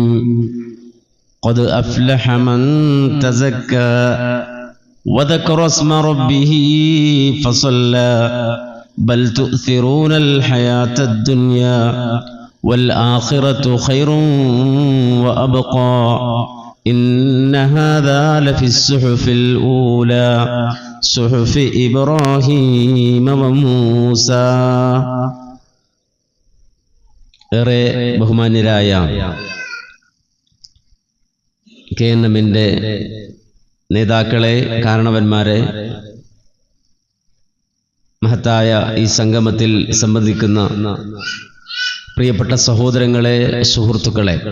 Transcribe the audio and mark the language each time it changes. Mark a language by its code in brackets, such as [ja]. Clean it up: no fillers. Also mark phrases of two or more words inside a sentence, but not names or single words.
[ar] قد أفلح من تزكى وذكر اسم ربه فصلى بل تؤثرون الحياة الدنيا والآخرة خير وأبقى إن هذا لفي الصحف الأولى صحف إبراهيم وموسى. [ml] ഏറെ ബഹുമാന്യരായ KNMന്റെ നേതാക്കളെ, കാരണവന്മാരെ, മഹത്തായ ഈ സംഗമത്തിൽ സംബന്ധിക്കുന്ന പ്രിയപ്പെട്ട സഹോദരങ്ങളെ, സുഹൃത്തുക്കളെ,